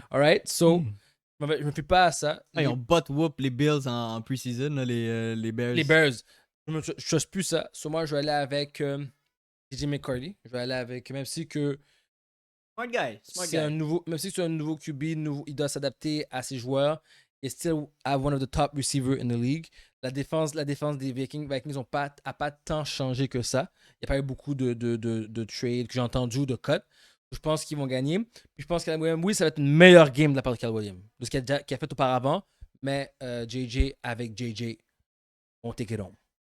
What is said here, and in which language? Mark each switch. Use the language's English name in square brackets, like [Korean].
[English] Alright? So, [French] je me fie pas à ça. Ah, ils ont [English] butt whoop [French] les Bills en pre-season, là, les Bears. Les Bears. Je trust plus ça. So, moi, je vais aller avec JJ McCarthy. Je vais aller avec, même si que [English] Smart guy. Smart [French] c'est un [English] guy. [French] nouveau, même si c'est un nouveau QB, il doit s'adapter à ses joueurs. [English] Et still have one of the top receivers in the league. [French] La défense des Vikings n'a pas tant changé que ça. Il n'y a pas eu beaucoup de trades que j'ai entendu, de cuts. Je pense qu'ils vont gagner. Puis je pense que oui, ça va être une meilleure game de la part de Cal Williams. De ce qu'il a fait auparavant. Mais JJ avec JJ, on [English] take it home.